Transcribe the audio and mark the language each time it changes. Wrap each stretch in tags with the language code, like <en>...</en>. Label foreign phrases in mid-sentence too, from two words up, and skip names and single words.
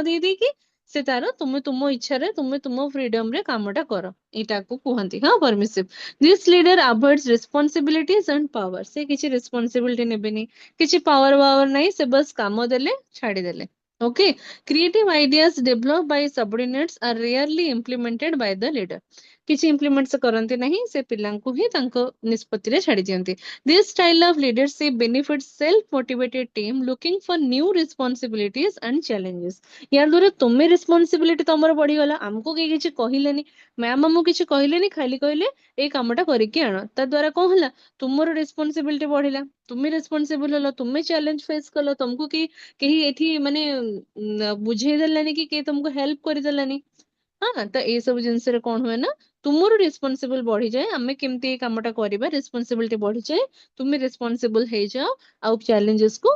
<or>ଦେଇ ଦେଇକି ସେ ତାର ତୁମେ ତୁମ ଇଚ୍ଛାରେ ତୁମେ ତୁମ ଫ୍ରିଡମ ରେ କାମଟା କର ଏଇଟାକୁ କୁହନ୍ତି ହଁ</or> <en>permissive this leader avoids responsibilities and power</en> <or>ସେ କିଛି ରେସ୍ପନ୍ସିବିଲିଟି ନେବେନି କିଛି ପାୱାର ନାହିଁ ସେ ବସ୍ କାମ ଦେଲେ ଛାଡିଦେଲେ</or> <en>okay creative ideas developed by subordinates are rarely implemented by the leader</en> <or>କିଛି ଇମ୍ପ୍ଲିମେଣ୍ଟ ସେ କରନ୍ତି ନାହିଁ ସେ ପିଲାଙ୍କୁ ହିଁ ତାଙ୍କ ନିଷ୍ପତ୍ତିରେ ଛାଡି ଦିଅନ୍ତି</or> <en>this style of leadership benefits self-motivated team looking for new responsibilities and challenges</en> <or>ୟା ଦ୍ୱାରା ତୁମେ ରେସ୍ପନ୍ସିବିଲିଟି ତମର ବଢିଗଲା ଆମକୁ କେହି କିଛି କହିଲେନି ମ୍ୟାମ ଆମକୁ କିଛି କହିଲେନି ଖାଲି କହିଲେ ଏଇ କାମଟା କରିକି ଆଣ ତା ଦ୍ୱାରା କଣ ହେଲା ତୁମର ରେସ୍ପନ୍ସିବିଲିଟି ବଢିଲା ତୁମେ ରେସ୍ପନ୍ସିବଲ ହେଲ ତୁମେ</or> <en>challenge face</en> <or>କଲ ତମକୁ କେହି ଏଠି ମାନେ ବୁଝେଇ ଦେଲାନି କି କେହି ତମକୁ ହେଲ୍ପ କରିଦେଲାନି ହଁ ତ ଏଇ ସବୁ ଜିନିଷରେ କଣ ହୁଏ ନା ତୁମର ରେସ୍ପନ୍ସିବଲ ବଢିଯାଏ ଆମେ କେମିତି ଏଇ କାମଟା କରିବା ରେସ୍ପନ୍ସିବିଲିଟି ବଢିଯାଏ ତୁମେ ରେସ୍ପନ୍ସିବଲ ହେଇଯାଅ ଆଉ ଚ୍ୟାଲେଞ୍ଜେସ କୁ</or>